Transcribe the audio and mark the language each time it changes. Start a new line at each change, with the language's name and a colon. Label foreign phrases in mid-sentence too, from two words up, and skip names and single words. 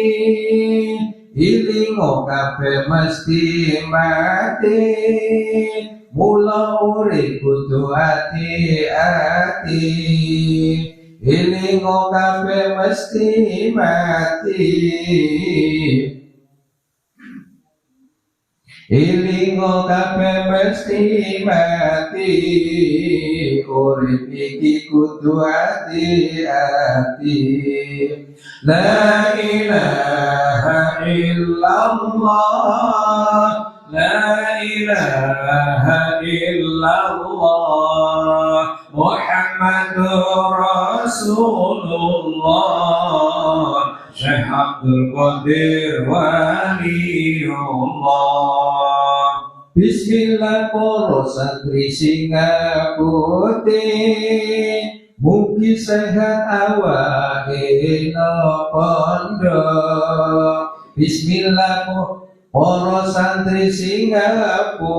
Javanese: ilingo kabeh mesti mati mula urip kudu ati-ati ilingo kabeh mesti mati ilingo kabeh mesti mati urip iki kudu ati-ati
Arabic: لا إله إلا الله لا إله إلا الله محمد
Javanese: Rasulullah Syekh Abdul Qadir Waliullah Bismillah para santri singa putih mugi sehat awake pondok Bismillah para santri singa